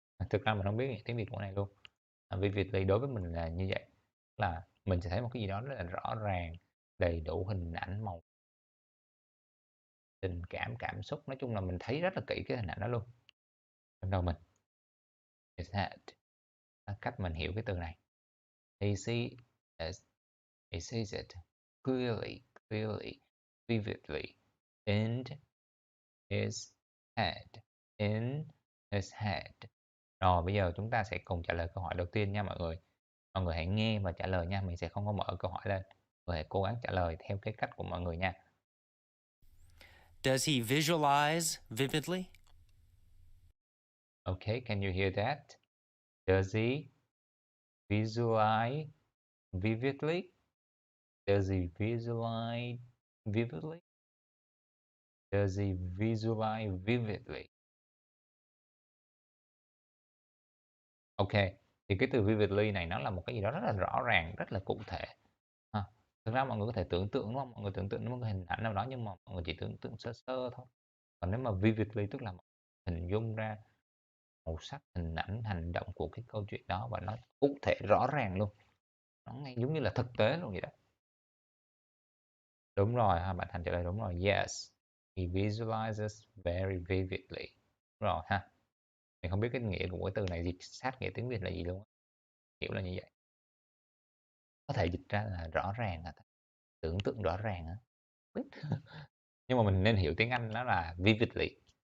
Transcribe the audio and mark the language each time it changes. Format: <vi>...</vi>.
<vi>Thực ra mình không biết nghĩa tiếng Việt của này luôn. Vividly đối với mình là như vậy, là mình sẽ thấy một cái gì đó rất là rõ ràng, đầy đủ hình ảnh, màu tình cảm, cảm xúc, nói chung là mình thấy rất là kỹ cái hình ảnh đó luôn, trong đầu mình.</vi> <en>Is that</en> <vi>cách mình hiểu cái từ này.</vi> <en>He see it, he sees it clearly, clearly, vividly in his head, in his head.</en> <vi>Rồi bây giờ chúng ta sẽ cùng trả lời câu hỏi đầu tiên nha mọi người. Mọi người hãy nghe và trả lời nha, mình sẽ không có mở câu hỏi lên. Mọi người hãy cố gắng trả lời theo cái cách của mọi người nha.</vi> <en>Does he visualize vividly? Okay, can you hear that? Does he visualize vividly? Does he visualize vividly? Does he visualize vividly?</en> <vi>Ok, thì cái từ vividly này nó là một cái gì đó rất là rõ ràng, rất là cụ thể. Ha. Thực ra mọi người có thể tưởng tượng đúng không? Mọi người tưởng tượng một cái hình ảnh nào đó nhưng mà mọi người chỉ tưởng tượng sơ sơ thôi. Còn nếu mà vividly tức là hình dung ra màu sắc, hình ảnh, hành động của cái câu chuyện đó và nó cụ thể rõ ràng luôn. Nó ngay giống như là thực tế luôn vậy đó. Đúng rồi, ha, bạn Thành trả lời đúng rồi.</vi> <en>Yes, he visualizes very vividly.</en> <vi>Đúng rồi ha. Mình không biết cái nghĩa của cái từ này dịch sát nghĩa tiếng Việt là gì luôn. Hiểu là như vậy. Có thể dịch ra là rõ ràng, tưởng tượng rõ ràng á. Nhưng mà mình nên hiểu tiếng Anh nó là vividly.</vi>